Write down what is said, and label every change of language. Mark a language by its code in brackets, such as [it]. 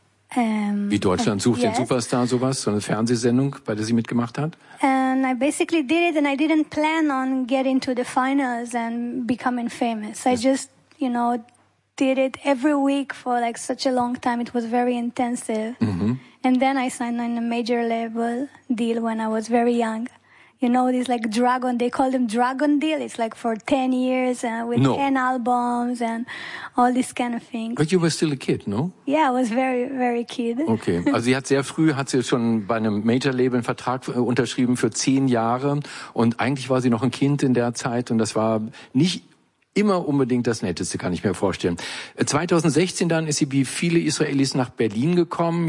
[de] Wie Deutschland sucht den Superstar, sowas, so eine Fernsehsendung, bei der sie mitgemacht hat. [en] And I basically did it, and I didn't plan on getting to the finals and becoming famous. I just, you know, did it every week for like such a long time. It was very intensive. Mm-hmm. And then I signed on a major label deal when I was very young. You know, this like Dragon, they call them Dragon Deal. It's like for 10 years with 10 albums and all these kind of things. But you were still a kid, no? Yeah, I was very, very kid. [de] Okay, also sie hat sehr früh, hat sie schon bei einem Major-Label einen Vertrag unterschrieben für 10 Jahre. Und eigentlich war sie noch ein Kind in der Zeit. Und das war nicht immer unbedingt das Netteste, kann ich mir vorstellen. 2016 dann ist sie wie viele Israelis nach Berlin gekommen.